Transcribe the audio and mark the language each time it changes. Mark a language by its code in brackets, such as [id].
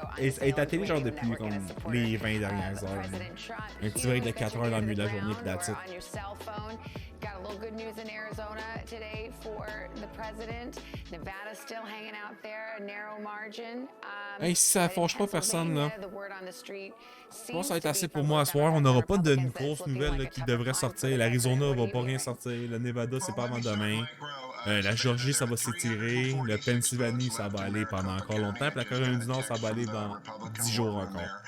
[fr] Elle est à télé, genre, depuis comme les 20 dernières heures. Un petit break de 4 heures dans le milieu de la journée, pis [en] that's it. on your cell phone. Got a little good news in Arizona today for the president. Nevada still hanging out there, a narrow margin. [fr] Hey, si ça fâche pas personne, là. Je pense que ça va être assez pour moi à soir. On n'aura pas de grosses nouvelles là, qui devraient sortir. L'Arizona va pas rien sortir. Le Nevada, c'est pas avant demain. La Georgie, ça va s'étirer. Le Pennsylvanie, ça va aller pendant encore longtemps. Puis la Caroline du Nord, ça va aller dans 10 jours encore.